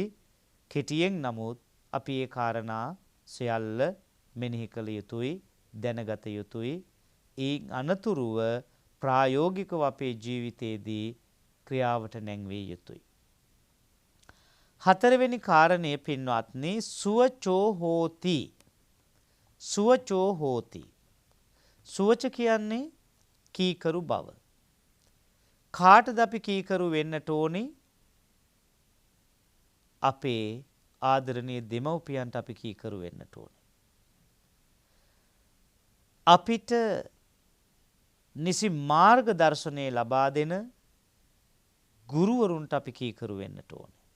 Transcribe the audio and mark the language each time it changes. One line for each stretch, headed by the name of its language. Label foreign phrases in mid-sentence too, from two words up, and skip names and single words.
Sinhala: කෙටියෙන් නමුත් අපි ඒ කාරණා සියල්ල මෙනෙහි කළ යුතුයි, දැනගත යුතුයි. ඒ අනතුරුව ප්‍රායෝගිකව අපේ ජීවිතයේදී ක්‍රියාවට නැංවිය යුතුයි. හතරවෙනි කාරණය පින්වත්නි,
Pali: සුවචෝ හෝති. සුවචෝ හෝති.
Sinhala: සුවච කියන්නේ කීකරු බව. කාටද අපි කීකරු වෙන්නට ඕනි? අපේ ආදරණීය දෙමව්පියන්ට අපි කීකරු වෙන්නට ඕනි. අපිට නිසි මාර්ග දර්ශනය ලබා දෙන ගුරුවරුන්ට අපි කීකරු වෙන්නට ඕනේ.